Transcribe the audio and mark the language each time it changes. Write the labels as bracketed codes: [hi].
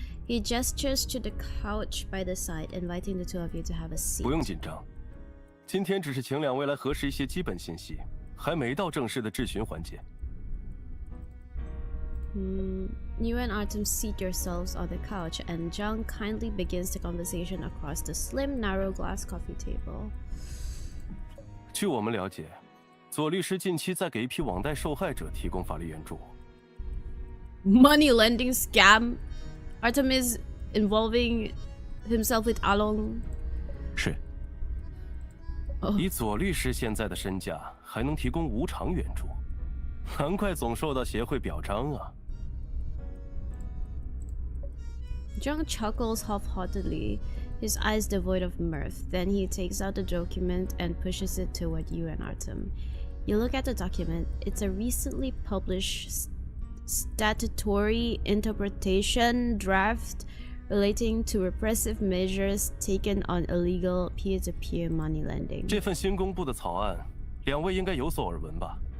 [en] He gestures to the couch by the side, inviting the two of you to have a seat. [zh] 不用紧张，今天只是请两位来核实一些基本信息，还没到正式的质询环节。 [en] You and Artem seat yourselves on the couch, and Zhang kindly begins the conversation across the slim, narrow glass coffee table. [zh] 据我们了解，左律师近期在给一批网贷受害者提供法律援助。 [en] Money lending scam. Artem is involving himself with Along. [zh] 是。以左律师现在的身价，还能提供无偿援助，难怪总受到协会表彰啊。 [en] Zhang chuckles half-heartedly, his eyes devoid of mirth. Then he takes out the document and pushes it toward you and Artem. You look at the document. It's a recently published statutory interpretation draft relating to repressive measures taken on illegal peer-to-peer money lending. [zh] 这份新公布的草案，两位应该有所耳闻吧？